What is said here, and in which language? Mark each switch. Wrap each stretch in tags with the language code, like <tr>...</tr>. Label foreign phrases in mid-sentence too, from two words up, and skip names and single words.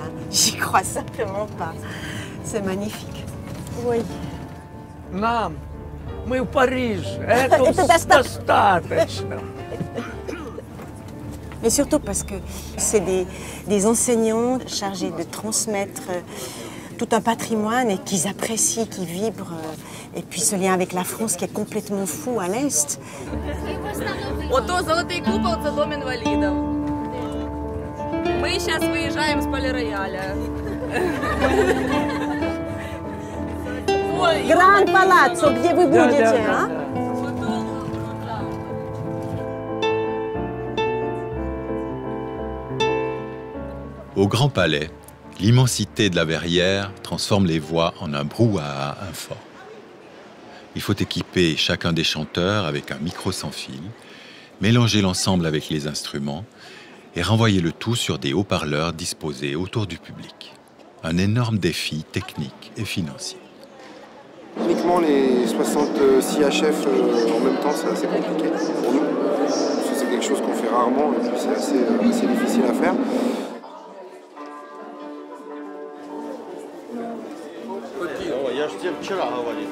<fr>J'y crois simplement pas. C'est magnifique. Oui.</fr> <ru>Нам, мы в Париже. Это достаточно.</ru> <fr>Mais surtout parce que c'est des enseignants chargés de transmettre tout un patrimoine et qu'ils apprécient, qui vibrent. Et puis ce lien avec la France qui est complètement fou à l'Est.</fr> <uk>Ото золотий купол – це дом інвалідів. Ми зараз виїжджаємо з полірояля. Grand Palazzo,</uk> <ru>где вы будете, а?</ru> <fr>Au Grand Palais, l'immensité de la Verrière transforme les voix en un brouhaha infort. Il faut équiper chacun des chanteurs avec un micro sans fil, mélanger l'ensemble avec les instruments et renvoyer le tout sur des haut-parleurs disposés autour du public. Un énorme défi technique et financier. Uniquement les 66 HF en même temps, c'est assez compliqué pour nous. Parce que c'est quelque chose qu'on fait rarement et puis c'est assez difficile à faire.</fr> <ru>Я ж тебе вчера говорил.</ru>